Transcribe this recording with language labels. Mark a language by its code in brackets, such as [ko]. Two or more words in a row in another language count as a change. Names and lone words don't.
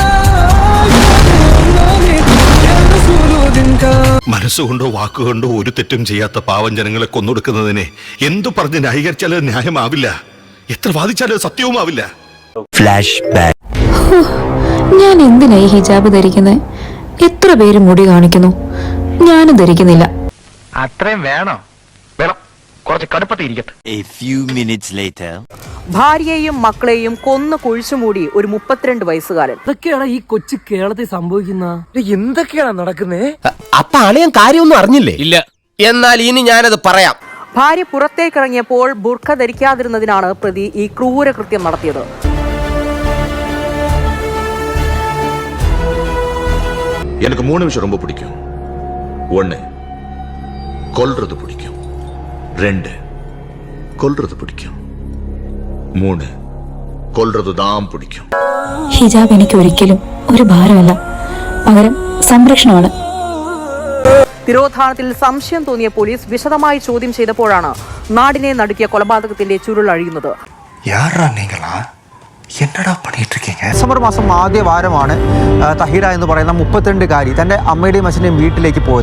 [ml] മനസ്സുകൊണ്ടോ വാക്കുകൊണ്ടോ ഒരു തെറ്റും ചെയ്യാത്ത പാവം ജനങ്ങളെ കൊന്നൊടുക്കുന്നതിനെ എന്തു പറഞ്ഞ് ന്യായീകരിച്ചാലും ന്യായമാവില്ല, എത്ര വാദിച്ചാലും സത്യവുമാവില്ല. [en] flash back. [ml] ഞാൻ എന്തിനായി ഹിജാബ് ധരിക്കുന്നത്? എത്ര പേര് മുടി കാണിക്കുന്നു, ഞാനും ധരിക്കുന്നില്ല. അത്രയും വേണോ? വേണം, കുറച്ച് കടുപ്പത്തിരിക്കട്ടെ. [en] A few minutes later. [ml] ഭാര്യയെയും മക്കളെയും കൊന്നു കുഴിച്ചുമൂടി ഒരു 32 വയസ്സുകാരൻ. ഇതൊക്കെയാണ് ഈ കൊച്ചു കേരളത്തിൽ സംഭവിക്കുന്ന എന്തൊക്കെയാണ് നടക്കുന്നേ? അപ്പൊ അളിയൻ കാര്യമൊന്നും അറിഞ്ഞില്ലേ? ഇല്ല. എന്നാൽ ഇനി ഞാനത് പറയാം. ഭാര്യ പുറത്തേക്കിറങ്ങിയപ്പോൾ ബുർഖ ധരിക്കാതിരുന്നതിനാണ് പ്രതി ഈ ക്രൂരകൃത്യം നടത്തിയത്. [ta] எனக்கு 3 விஷயம் ரொம்ப பிடிக்கும். 1 கொல்றது பிடிக்கும், 2 கொல்றது பிடிக்கும், 3 கொல்றது தான் பிடிக்கும். [ml] ഹിജാബ് എനിക്ക് ഒരിക്കലും ഒരു ഭാരമല്ല, പകരം സംരക്ഷണമാണ്. തിരോധാനത്തിൽ സംശയം തോന്നിയ പോലീസ് വിശദമായി ചോദ്യം ചെയ്തപ്പോഴാണ് നാടിനെ നടുക്കിയ കൊലപാതകത്തിന്റെ ചുരുളഴിയുന്നത്. ഡിസംബർ മാസം ആദ്യ വാരമാണ് തഹീറ എന്ന് പറയുന്ന 32-കാരി തന്റെ അമ്മയുടെയും അച്ഛൻ്റെയും വീട്ടിലേക്ക് പോയത്.